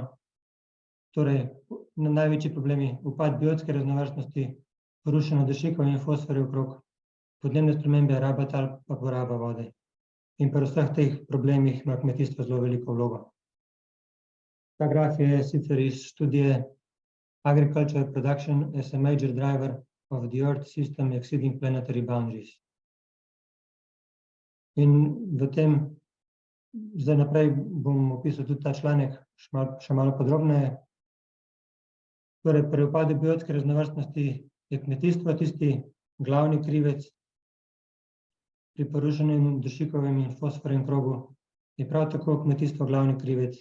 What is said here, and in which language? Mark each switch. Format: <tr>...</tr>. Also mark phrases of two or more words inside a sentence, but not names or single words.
<sl>Torej, največji problemi, upad biotske raznovrstnosti, porušeno dušikov in fosforjev okrog, podnebne spremembe, raba tal pa poraba vode. In pri vseh teh problemih ima kmetijstvo zelo veliko vlogo. Ta graf je sicer iz študije Agricultural Production as a Major Driver of the Earth System Exceeding Planetary Boundaries. In v tem, zdaj naprej bom opisal tudi ta članek še malo podrobneje. Torej, pri upadu biotske raznovrstnosti je kmetijstvo tisti glavni krivec, pri porušenem dušikovem in fosforjem krogu je prav tako kmetijstvo glavni krivec.</sl>